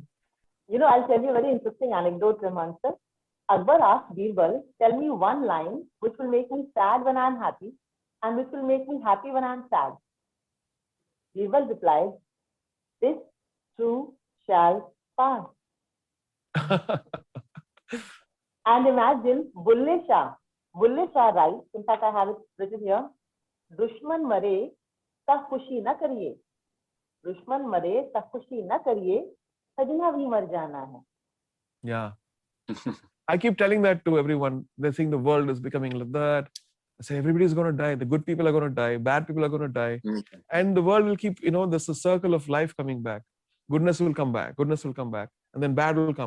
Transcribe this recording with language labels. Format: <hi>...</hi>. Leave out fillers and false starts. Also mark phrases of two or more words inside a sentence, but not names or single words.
<en>I'll tell you a very interesting anecdote, Rahman sir. Akbar asked Birbal, tell me one line which will make me sad when I'm happy and which will make me happy when I'm sad. Birbal replied, this too shall pass. And imagine Bulle Shah writes, in fact I have it written here,</en> <pa>ਦੁਸ਼ਮਨ ਮਰੇ ਤਾਂ ਖੁਸ਼ੀ ਨਾ ਕਰੀਏ, ਦੁਸ਼ਮਨ ਮਰੇ ਤਾਂ ਖੁਸ਼ੀ ਨਾ ਕਰੀਏ, ਸੱਜਣਾ ਵੀ ਮਰ ਜਾਣਾ ਹੈ.</pa> <en>Yeah. I keep telling that to everyone. They think the world is becoming like that. I say everybody's going to die. The good people are going to die. Bad people are going to die. And the world will keep, there's a circle of life coming back. Goodness will come back. Goodness will come back. And then bad will come.</en>